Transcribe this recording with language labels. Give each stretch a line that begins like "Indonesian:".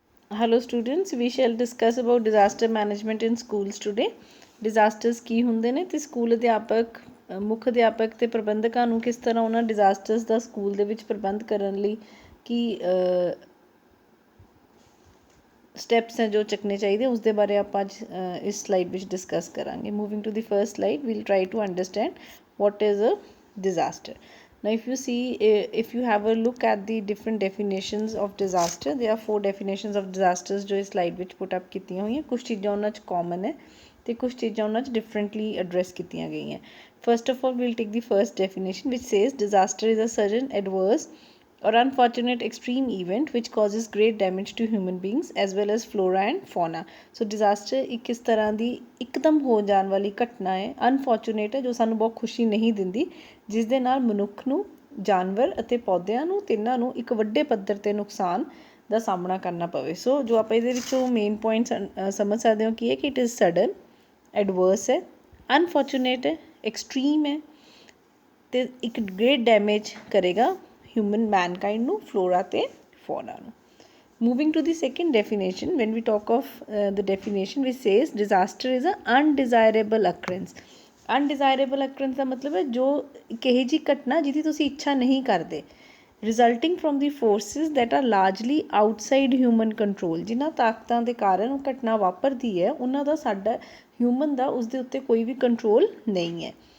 English: Hello students, we shall discuss about disaster management in schools today.
Punjabi: Disasters ਕੀ ਹੁੰਦੇ ਨੇ ਤੇ school ਅਧਿਆਪਕ ਮੁੱਖ ਅਧਿਆਪਕ ਤੇ ਪ੍ਰਬੰਧਕਾਂ ਨੂੰ ਕਿਸ ਤਰ੍ਹਾਂ ਉਹਨਾਂ ਡਿਜ਼ਾਸਟਰਸ ਦਾ ਸਕੂਲ ਦੇ ਵਿੱਚ ਪ੍ਰਬੰਧ ਕਰਨ ਲਈ ਕੀ ਸਟੈਪਸ ਹੈ ਜੋ ਚੱਕਣੇ ਚਾਹੀਦੇ ਉਸ ਦੇ ਬਾਰੇ ਆਪਾਂ ਅੱਜ ਇਸ ਸਲਾਈਡ ਵਿੱਚ ਡਿਸਕਸ ਕਰਾਂਗੇ.
English: Moving to the first slide, we'll try to understand what is a disaster. Now if you see, if you have a look at the different definitions of disaster, there are 4 definitions of disasters
Hindi: जो इस
English: slide ਵਿੱਚ put up
Punjabi: ਕੀਤੀਆਂ ਹੋਈਆਂ. ਕੁਝ ਚੀਜ਼ਾਂ ਉਹਨਾਂ 'ਚ common ਹੈ ਤੇ ਕੁਝ ਚੀਜ਼ਾਂ ਉਹਨਾਂ 'ਚ differently address ਕੀਤੀਆਂ ਗਈਆਂ.
English: First of all, we'll take the first definition which says disaster is a sudden, adverse or unfortunate extreme event which causes great damage to human beings as well as flora and fauna.
Punjabi: So disaster ਇੱਕ ਇਸ ਤਰ੍ਹਾਂ ਦੀ ਇੱਕਦਮ ਹੋ ਜਾਣ ਵਾਲੀ ਘਟਨਾ ਹੈ, unfortunate ਹੈ, ਜੋ ਸਾਨੂੰ ਬਹੁਤ ਖੁਸ਼ੀ ਨਹੀਂ ਦਿੰਦੀ, ਜਿਸ ਦੇ ਨਾਲ ਮਨੁੱਖ ਨੂੰ, ਜਾਨਵਰ ਅਤੇ ਪੌਦਿਆਂ ਨੂੰ ਤਿੰਨਾਂ ਨੂੰ ਇੱਕ ਵੱਡੇ ਪੱਧਰ 'ਤੇ ਨੁਕਸਾਨ ਦਾ ਸਾਹਮਣਾ ਕਰਨਾ ਪਵੇ. ਸੋ ਜੋ ਆਪਾਂ ਇਹਦੇ ਵਿੱਚੋਂ ਮੇਨ ਪੁਆਇੰਟ ਸਮਝ ਸਕਦੇ ਹੋ ਕੀ ਹੈ ਕਿ
English: it is sudden,
Punjabi: ਐਡਵਰਸ ਹੈ, ਅਨਫੋਰਚੂਨੇਟ ਹੈ, ਐਕਸਟਰੀਮ ਹੈ ਅਤੇ ਇੱਕ ਗ੍ਰੇਟ ਡੈਮੇਜ ਕਰੇਗਾ human mankind ਨੂੰ, flora ਤੇ fauna ਨੂੰ.
English: Moving to the second definition, when we talk of the definition which says disaster is a undesirable occurrence.
Punjabi: Undesirable occurrence ਦਾ ਮਤਲਬ ਹੈ ਜੋ ਇੱਕ ਇਹੋ ਜਿਹੀ ਘਟਨਾ ਜਿਹਦੀ ਤੁਸੀਂ ਇੱਛਾ ਨਹੀਂ ਕਰਦੇ,
English: resulting from the forces that are largely outside human control.
Punjabi: ਜਿਨ੍ਹਾਂ ਤਾਕਤਾਂ ਦੇ ਕਾਰਨ ਉਹ ਘਟਨਾ ਵਾਪਰਦੀ ਹੈ ਉਹਨਾਂ ਦਾ ਸਾਡਾ ਹਿਊਮਨ ਦਾ ਉਸ ਦੇ ਉੱਤੇ ਕੋਈ ਵੀ ਕੰਟਰੋਲ ਨਹੀਂ ਹੈ.